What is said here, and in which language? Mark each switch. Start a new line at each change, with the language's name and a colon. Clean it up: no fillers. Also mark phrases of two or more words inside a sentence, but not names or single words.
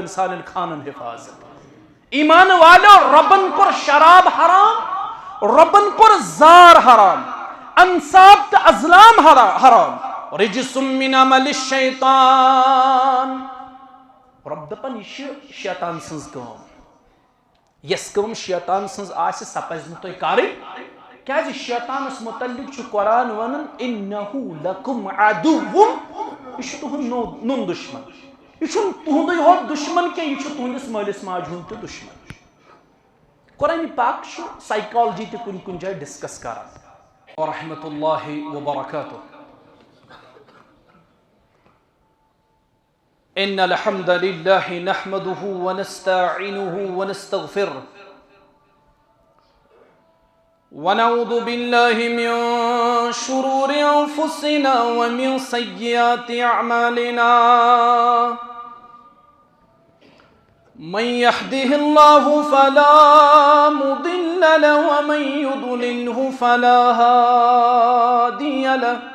Kashmiri: سان خانن حفاظت ایمان والو ربن کور شراب حرام ربن کور زار حرام انصاب تو ازلام حرام رجس
Arabic: من عمل الشیطان
Kashmiri: رب دپن یہ شیطان سنز کام یس کم شیطان سنز آس سہ پزن تھی کریں کیا شیطانس متعلق قرآن ونن
Arabic: انہو لکم عدو
Kashmiri: یہ تہند نون دشمن یہ تہندے ہوت دشمن کی یہ تہندس مالس ماج ہند تہ دشمن قرآن پاک سائیکالوجی تہ کن کن جائے ڈسکس کران
Arabic: ورحمۃ اللہ وبرکاتہ ان الحمد للہ نحمده ونستعینه ونستغفره ونعوذ بالله من شرور انفسنا ومن سيئات اعمالنا من يهده الله فلا مضل له ومن يضلله فلا هادي له